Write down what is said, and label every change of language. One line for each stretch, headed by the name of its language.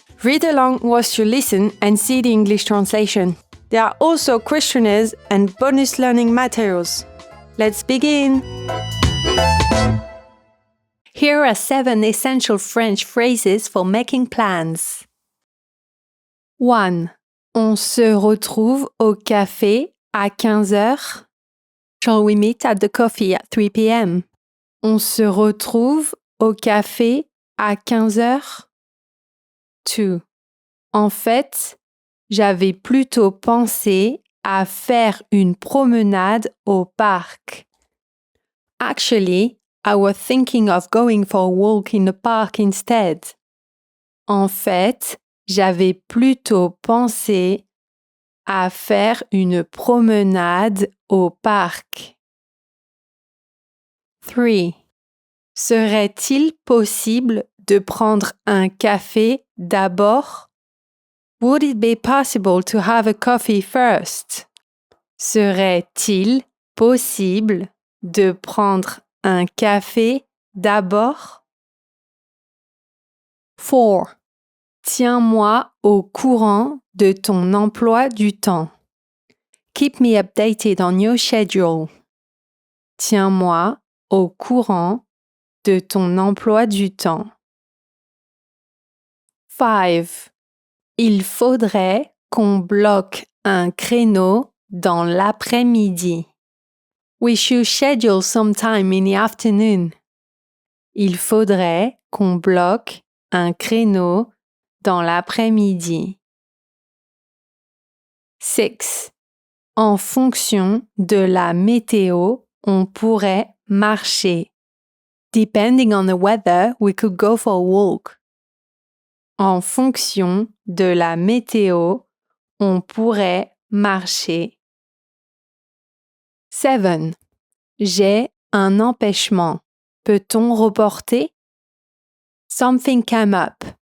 English: Read along whilst you listen and see the English translation. There are also questionnaires and bonus learning materials. Let's begin! Here are 7 essential French phrases for making plans. 1.
French: On se retrouve au café à 15h.
English: Shall we meet at the coffee at 3 p.m.?
French: On se retrouve au café à 15h. 2. En fait, j'avais plutôt pensé à faire une promenade au parc.
English: Actually, I was thinking of going for a walk in the park instead.
French: En fait, j'avais plutôt pensé à faire une promenade au parc. 3. Serait-il possible de prendre un café d'abord?
English: Would it be possible to have a coffee first?
French: Serait-il possible de prendre un café d'abord? 4. Tiens-moi au courant de ton emploi du temps. Keep me updated on your schedule. Tiens-moi au courant de ton emploi du temps. 5. Il faudrait qu'on bloque un créneau dans l'après-midi.
English: We should schedule some time in the afternoon.
French: Il faudrait qu'on bloque un créneau dans l'après-midi. 6. En fonction de la météo, on pourrait marcher.
English: Depending on the weather, we could go for a walk.
French: En fonction de la météo, on pourrait marcher. 7. J'ai un empêchement.
English: Peut-on reporter? Something came up.